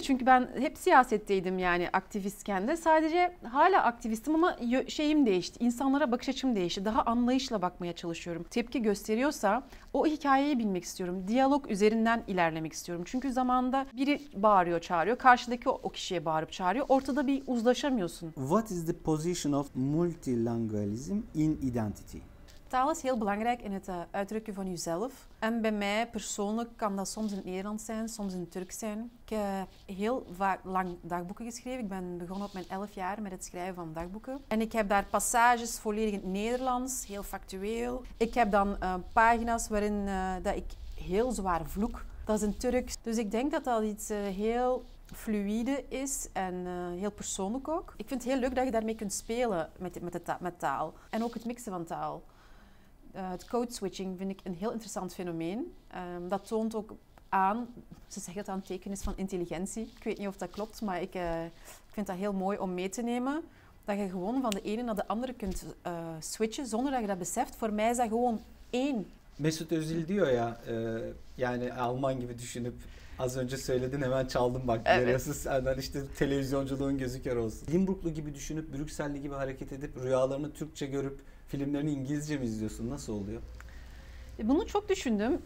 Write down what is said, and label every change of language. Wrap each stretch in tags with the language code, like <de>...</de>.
<tr>çünkü ben hep siyasetteydim yani aktivistken de. Sadece hala aktivistim ama şeyim değişti. İnsanlara bakış açım değişti. Daha anlayışla bakmaya çalışıyorum. Tepki gösteriyorsa o hikayeyi bilmek istiyorum. Diyalog üzerinden ilerlemek istiyorum. Çünkü zamanında biri bağırıyor, çağırıyor. Karşıdaki o kişiye bağırıp çağırıyor. Ortada bir uzlaşamıyorsun.</tr> <en>What is the position of multilingualism in identity?</en> <nl>Taal is heel belangrijk in het uitdrukken van jezelf. En bij mij persoonlijk kan dat soms in het Nederlands zijn, soms in het Turks zijn. Ik heb heel vaak lang dagboeken geschreven. Ik ben begonnen op mijn 11 jaar met het schrijven van dagboeken. En ik heb daar passages volledig in het Nederlands, heel factueel. Ik heb dan pagina's waarin dat ik heel zwaar vloek. Dat is in Turks. Dus ik denk dat dat iets heel fluïde is en heel persoonlijk ook. Ik vind het heel leuk dat je daarmee kunt spelen met taal. En ook het mixen van taal. Het code switching vind ik een heel interessant fenomeen. Dat toont ook aan, ze zeggen dat het een teken is van intelligentie. Ik weet niet of dat klopt, maar ik vind dat heel mooi om mee te nemen. Dat je gewoon van de ene naar de andere kunt switchen zonder dat je dat beseft. Voor mij is dat gewoon één.</nl> <tr>Mesut Özil diyor ya, yani Alman gibi düşünüp az önce söyledin hemen çaldım bak. Evet. Senden işte televizyonculuğun gözü kör olsun. Limburglu gibi düşünüp Brükselli gibi hareket edip rüyalarını Türkçe görüp filmlerini İngilizce mi izliyorsun? Nasıl oluyor? Bunu çok düşündüm.</tr>